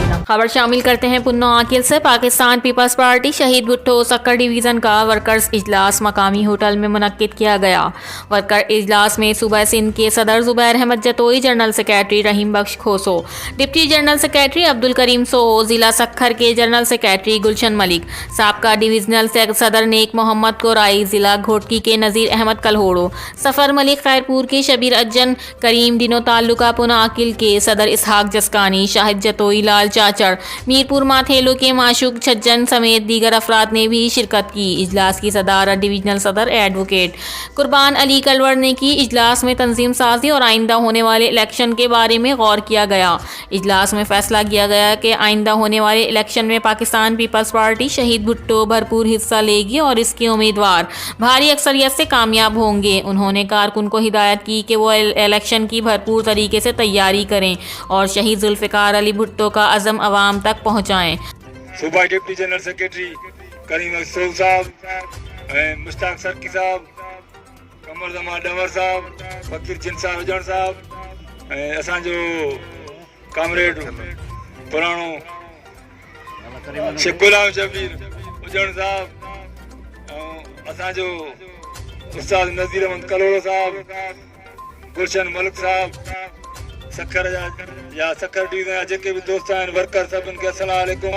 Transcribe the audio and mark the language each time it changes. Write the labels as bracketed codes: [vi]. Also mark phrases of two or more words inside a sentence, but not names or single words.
[ur] خبر شامل کرتے ہیں پنو عاقل سے۔ پاکستان پیپلز پارٹی شہید بھٹو سکھر ڈویژن کا ورکرز اجلاس مقامی ہوٹل میں منعقد کیا گیا. ورکر اجلاس میں صوبہ سندھ کے صدر زبیر احمد جتوئی, [en] general secretary [ur] رحیم بخش کھوسو, [en] deputy general secretary [ur] عبدالکریم سو، ضلع سکھر کے [en] general secretary [ur] گلشن ملک، سابقہ ڈویژنل صدر نیک محمد کورائی، ضلع گھوٹکی کے نذیر احمد کلہوڑو، صفر ملک، خیرپور کے شبیر اجن، کریم دینو تعلقہ پنو عاقل کے صدر اسحاق جسکانی، شاہد جتوئی، لال چاچڑ، میرپور ماتھیلو کے معشوق چھجن سمیت دیگر افراد نے بھی شرکت کی. اجلاس کی صدارت ڈویژنل صدر ایڈووکیٹ قربان علی کلوڑ نے کی. اجلاس میں تنظیم سازی اور آئندہ ہونے والے الیکشن کے بارے میں غور کیا گیا. اجلاس میں فیصلہ کیا گیا کہ آئندہ ہونے والے الیکشن میں پاکستان پیپلز پارٹی شہید بھٹو بھرپور حصہ لے گی اور اس کے امیدوار بھاری اکثریت سے کامیاب ہوں گے. انہوں نے کارکن کو ہدایت کی کہ وہ الیکشن کی بھرپور طریقے سے تیاری کریں اور شہید ذوالفقار علی بھٹو کا عزم عوام تک پہنچائیں. [sd] सूबा [en] deputy general secretary [sd] करीम अफसर साहब, मुश्ताक सरकी साहब, कमर जमा डवर साहब, फकीर जिनसा हुजण साहब, असांजो कामरेड पुराणो शेख गुलाम शबीर हुजण साहब, असांजो उस्ताद नज़ीर अहमद कलोड़ो साहब, गुलशन मलिक साहब, सक्खर या सक्खर डिवीजन जा जेके भी दोस्त आहिनि वर्कर सभिनि खे अस्सलाम वालेकुम।